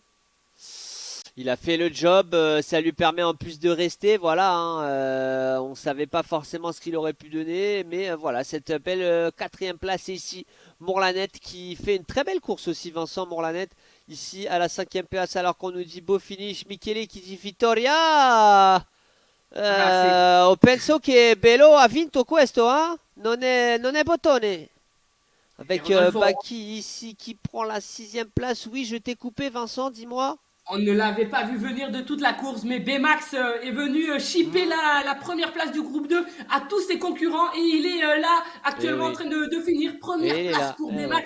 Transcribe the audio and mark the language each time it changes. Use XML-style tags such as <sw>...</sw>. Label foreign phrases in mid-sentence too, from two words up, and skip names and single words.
<fr>Il a fait le job, ça lui permet en plus de rester, voilà, hein, on ne savait pas forcément ce qu'il aurait pu donner, mais voilà, cette belle 4e place ici, Mourlanette qui fait une très belle course aussi, Vincent Mourlanette, ici à la 5e place, alors qu'on nous dit beau finish, Michele qui dit</fr> <it>Vittoria, penso che Bello ha vinto questo,</it> <fr>hein?</fr> <it>Non è Bottone.</it> <fr>Avec Baki ici qui prend la 6e place, oui je t'ai coupé Vincent, dis-moi. On ne l'avait pas vu venir de toute la course, mais Bmax est venu chipper la première place du groupe 2 à tous ses concurrents et il est là actuellement en train de finir première place pour Bmax.</fr>